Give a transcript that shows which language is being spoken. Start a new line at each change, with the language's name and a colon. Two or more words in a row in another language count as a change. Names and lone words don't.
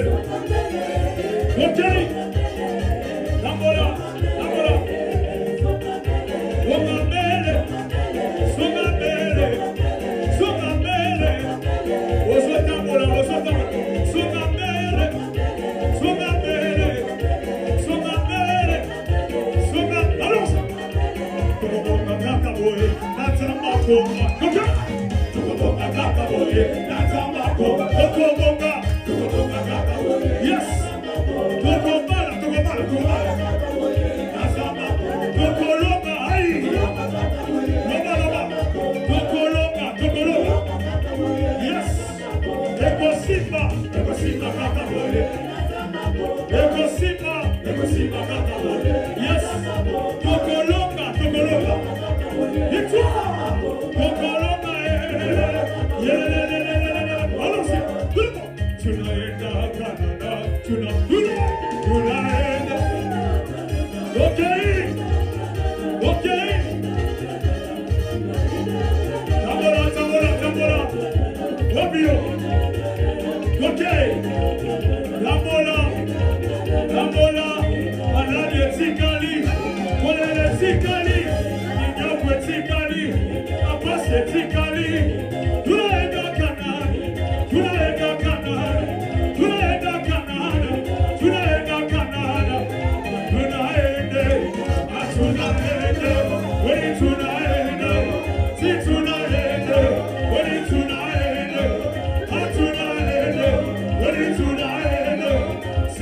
Lingala: Ok, Lambola, Lambola.
Swahili: Songa mbele, songa mbele, songa mbele.
Lingala: Osota mola, osota mola.
Swahili: Songa mbele, songa mbele, songa mbele, songa.
Lingala: Allons. Tokoboka kaka boye, natama koma. Ok. Tokoboka kaka boye, natama koma. Tokoboka, tokoboka kaka boye. Yes. Tokobala, tokobala, tokobala. Natama, tokoloka, aïe. Loba, loba. Tokoloka, tokoloka. Yes. Ekosipa, ekosipa kaka boye. Ekosipa, ekosipa kaka boye. Yes. Tokoloka, tokoloka. Victoire. Tokoloka,
French: allons-y. Tout le monde.
Swahili: Tunaenda Canada, tunaenda. Ok, ok.
Lingala: Tambola, tambola, tambola. Obio. Ok. Lambola, lambola. Malade etikali, kolele etikali, inyokwe etikali, apase etikali.
Swahili: Tunaenda Canada, tunaenda Canada, tunaenda Canada, tunaenda Canada, tunaenda, tunaenda, wait tunaenda, si tunaenda, wait tunaenda, tunaenda, wait tunaenda, si